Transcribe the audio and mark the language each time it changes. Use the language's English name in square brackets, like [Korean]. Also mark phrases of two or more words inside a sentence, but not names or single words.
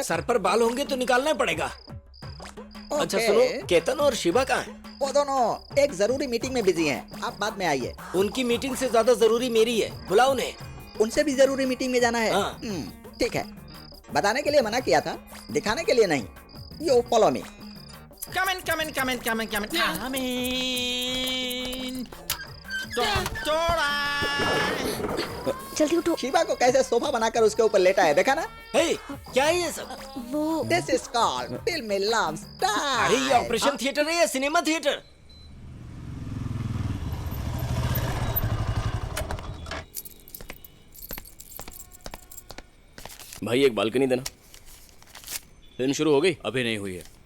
[Hindi] सर पर बाल होंगे तो निकालना पड़ेगा। अच्छा सुनो, केतन और शिवा कहाँ हैं? वो दोनों एक जरूरी मीटिंग में बिजी हैं। आप बाद में आइए। उनकी मीटिंग से ज्यादा जरूरी मेरी है, बुलाओ उन्हें। उनसे भी जरूरी मीटिंग में जाना है। हाँ। ठीक है, बताने के लिए मना किया था, दिखाने के लिए नहीं। [English] yo follow me. Come in, come in, come in, come in, come in. Come in. Doctora. [Hindi] जल्दी उठो। शिवा को कैसे सोफा बनाकर उसके ऊपर लेटा है, देखा ना? हे, क्या है ये सब? वो [English] This is called film love style. [Hindi] अरे ये [English] operation theatre [Hindi] है या [English] cinema theatre? [Hindi] भाई एक बालकनी देना। फिल्म शुरू हो गई? अभी नहीं हुई है।